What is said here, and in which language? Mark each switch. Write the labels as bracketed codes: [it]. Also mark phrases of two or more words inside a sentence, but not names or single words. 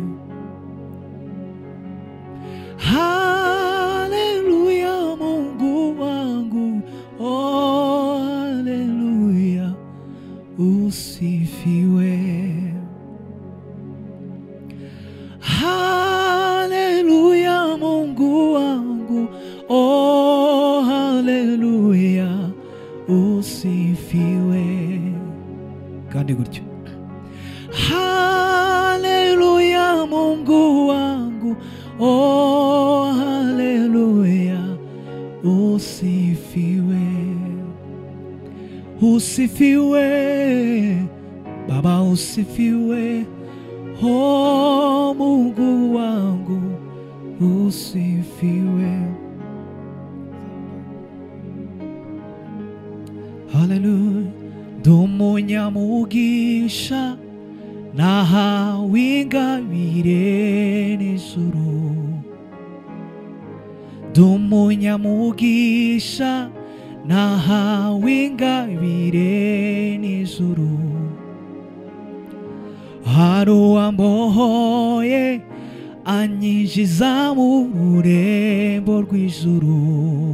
[sw] Haleluya Mungu wangu, oh haleluya, usifiwe. Haleluya Mungu wangu, oh haleluya, usifiwe. [rw] Kandi gutyo, [sw] haleluya Mungu wangu, oh haleluya, usifiwe. Usifiwe Baba, usifiwe, oh Mungu wangu, usifiwe. Haleluya. [rw] Dumunyamugisha nahawe ingabire n'ijuru, dumunyamugisha nahawe ingabire n'ijuru, hari uwambohoye anyinjiza mu rurembo rw'ijuru,